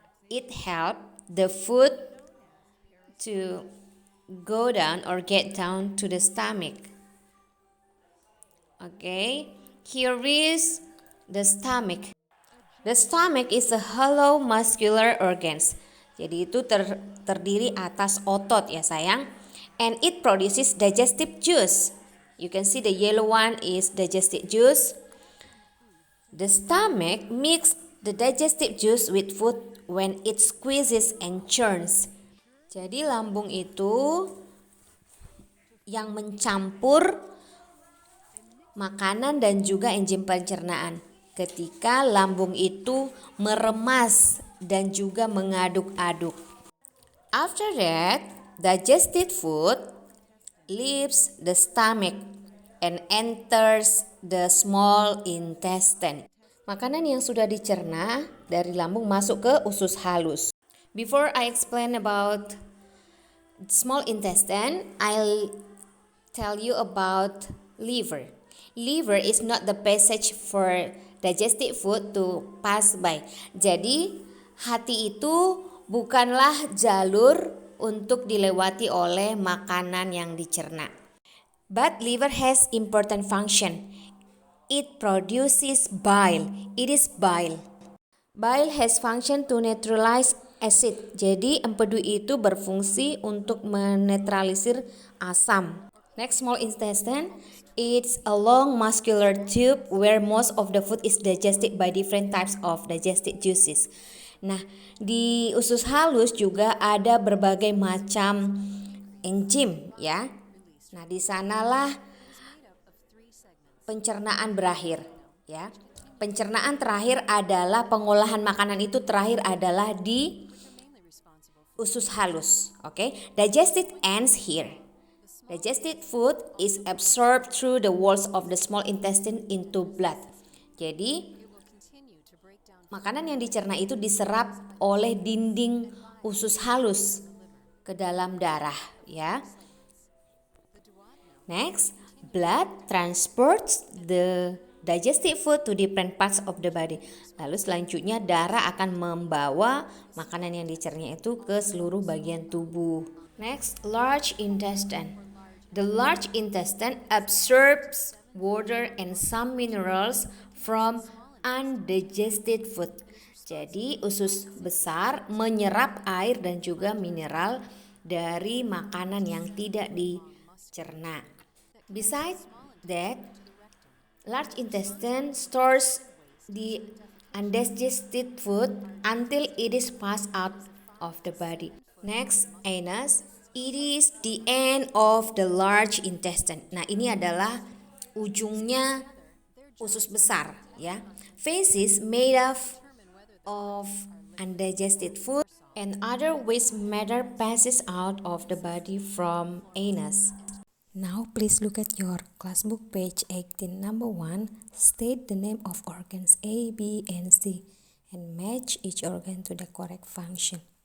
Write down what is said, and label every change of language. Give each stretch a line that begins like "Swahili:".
English: It helps the food to go down or get down to the stomach. Okay, here is the stomach. The stomach is a hollow muscular organs.
Indonesian: Jadi itu terdiri atas otot ya sayang.
English: And it produces digestive juice. You can see the yellow one is digestive juice. The stomach mix the digestive juice with food when it squeezes and churns.
Indonesian: Jadi lambung itu yang mencampur makanan dan juga enzim pencernaan. Ketika lambung itu meremas dan juga mengaduk-aduk.
English: After that, digested food leaves the stomach and enters the small intestine.
Indonesian: Makanan yang sudah dicerna dari lambung masuk ke usus halus.
English: Before I explain about small intestine, I'll tell you about liver. Liver is not the passage for digestive food to pass by.
Indonesian: Jadi, hati itu bukanlah jalur untuk dilewati oleh makanan yang dicerna.
English: But liver has important function. It produces bile. It is bile. Bile has function to neutralize acid.
Indonesian: Jadi empedu itu berfungsi untuk menetralisir asam.
English: Next, small intestine. It's a long muscular tube where most of the food is digested by different types of digestive juices.
Indonesian: Nah, di usus halus juga ada berbagai macam enzim ya. Nah, di sanalah pencernaan berakhir ya. Pencernaan terakhir adalah pengolahan makanan itu terakhir adalah di usus halus.
English: Okay, digested ends here. Digested food is absorbed through the walls of the small intestine into blood.
Indonesian: Jadi, makanan yang dicerna itu diserap oleh dinding usus halus ke dalam darah, ya.
English: Next, blood transports the digested food to different parts of the body.
Indonesian: Lalu selanjutnya darah akan membawa makanan yang dicerna itu ke seluruh bagian tubuh.
English: Next, large intestine. The large intestine absorbs water and some minerals from undigested food.
Indonesian: Jadi usus besar menyerap air dan juga mineral dari makanan yang tidak dicerna.
English: Besides that, large intestine stores the undigested food until it is passed out of the body. Next, anus. It is the end of the large intestine.
Indonesian: Nah, ini adalah ujungnya usus besar, ya.
English: Feces made up of undigested food and other waste matter passes out of the body from anus. Now please look at your classbook page 18 number 1. State the name of organs A, B, and C and match each organ to the correct function.